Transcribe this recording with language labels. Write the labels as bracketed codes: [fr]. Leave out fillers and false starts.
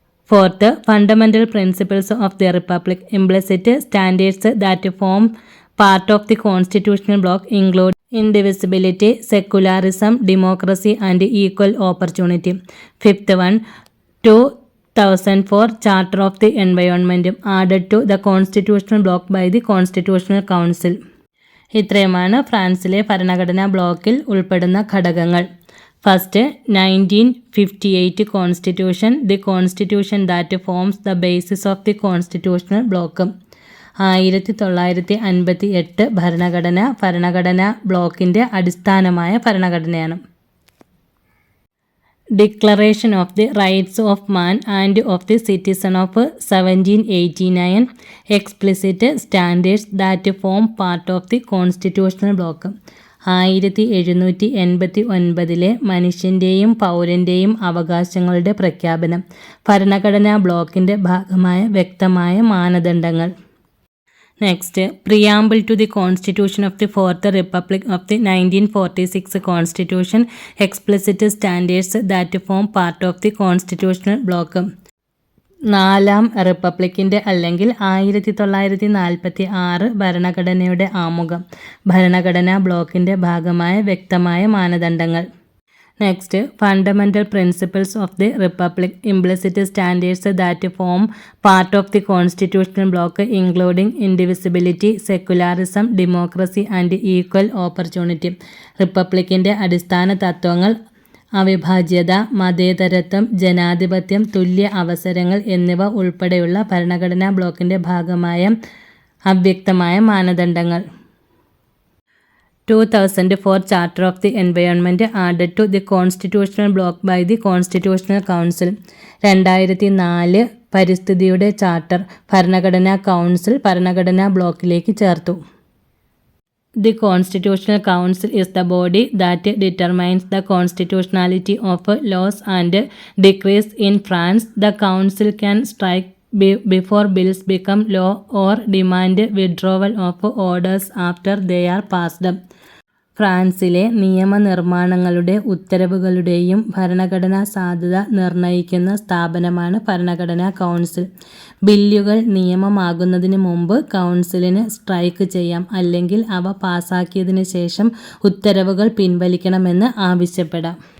[en] Fourth, Fundamental Principles of the Republic, implicit standards that form part of the constitutional bloc include indivisibility, secularism, democracy and equal opportunity. Fifth one, 2004 Charter of the Environment, added to the constitutional bloc by the Constitutional Council. [ml] ഇത്രയുമാണ് ഫ്രാൻസിലെ ഭരണഘടനാ ബ്ലോക്കിൽ ഉൾപ്പെടുന്ന ഘടകങ്ങൾ. [en] First, 1958 Constitution, the constitution that forms the basis of the constitutional bloc. [ml] 1958 ഭരണഘടനാ ബ്ലോക്കിൻ്റെ അടിസ്ഥാനമായ ഭരണഘടനയാണ്. [en] Declaration of the Rights of Man and of the Citizen of 1789, explicit standards that form part of the constitutional bloc. [ml] 1789 മനുഷ്യൻ്റെയും പൗരൻ്റെയും അവകാശങ്ങളുടെ പ്രഖ്യാപനം, ഭരണഘടനാ ബ്ലോക്കിൻ്റെ ഭാഗമായ വ്യക്തമായ മാനദണ്ഡങ്ങൾ. [en] Next, Preamble to the Constitution of the Fourth Republic of the 1946 Constitution, explicit standards that form part of the constitutional bloc. നാലാം റിപ്പബ്ലിക്കിൻ്റെ അല്ലെങ്കിൽ 1946 ഭരണഘടനയുടെ ആമുഖം, ഭരണഘടനാ ബ്ലോക്കിൻ്റെ ഭാഗമായ വ്യക്തമായ മാനദണ്ഡങ്ങൾ. Next, fundamental principles of the republic, implicit standards that form part of the constitutional bloc including indivisibility, secularism, democracy and equal opportunity. [ml] റിപ്പബ്ലിക്കിൻ്റെ അടിസ്ഥാന തത്വങ്ങൾ അവിഭാജ്യത, മതേതരത്വം, ജനാധിപത്യം, തുല്യ അവസരങ്ങൾ എന്നിവ ഉൾപ്പെടെയുള്ള ഭരണഘടനാ ബ്ലോക്കിൻ്റെ ഭാഗമായ അവ്യക്തമായ മാനദണ്ഡങ്ങൾ. [en] 2004 Charter of the Environment, added to the constitutional bloc by the Constitutional Council. [ml] 2004 പരിസ്ഥിതിയുടെ ചാർട്ടർ ഭരണഘടനാ കൗൺസിൽ ഭരണഘടനാ ബ്ലോക്കിലേക്ക് ചേർത്തു. [en] The Constitutional Council is the body that determines the constitutionality of laws and decrees in France. The Council can strike before bills become law or demand withdrawal of orders after they are passed. [ml] ഫ്രാൻസിലെ നിയമനിർമ്മാണങ്ങളുടെ ഉത്തരവുകളുടെയും ഭരണഘടനാ സാധുത നിർണ്ണയിക്കുന്ന സ്ഥാപനമാണ് ഭരണഘടനാ council. ബില്ലുകൾ നിയമമാകുന്നതിന് മുമ്പ് കൗൺസിലിന് strike ചെയ്യാം, അല്ലെങ്കിൽ അവ പാസാക്കിയതിനു ശേഷം ഉത്തരവുകൾ പിൻവലിക്കണമെന്ന് ആവശ്യപ്പെടാം.